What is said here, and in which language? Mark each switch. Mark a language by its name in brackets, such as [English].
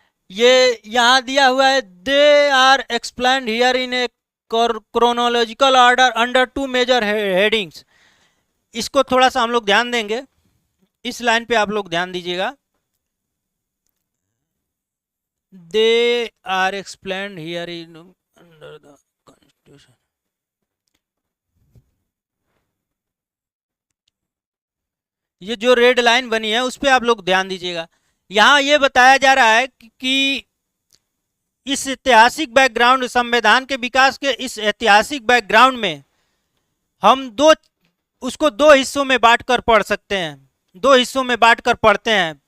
[Hindi] ये यहाँ दिया हुआ है, [English] They are explained here in a chronological order under 2 major headings. [Hindi] इसको थोड़ा सा हम लोग ध्यान देंगे, इस लाइन पे आप लोग ध्यान दीजिएगा। [English] They are explained here in under the Constitution. [Hindi] ये जो रेड लाइन बनी है उस पर आप लोग ध्यान दीजिएगा। यहाँ ये बताया जा रहा है कि इस ऐतिहासिक बैकग्राउंड, संविधान के विकास के इस ऐतिहासिक बैकग्राउंड में हम उसको दो हिस्सों में बांटकर पढ़ सकते हैं, दो हिस्सों में बांटकर पढ़ते हैं।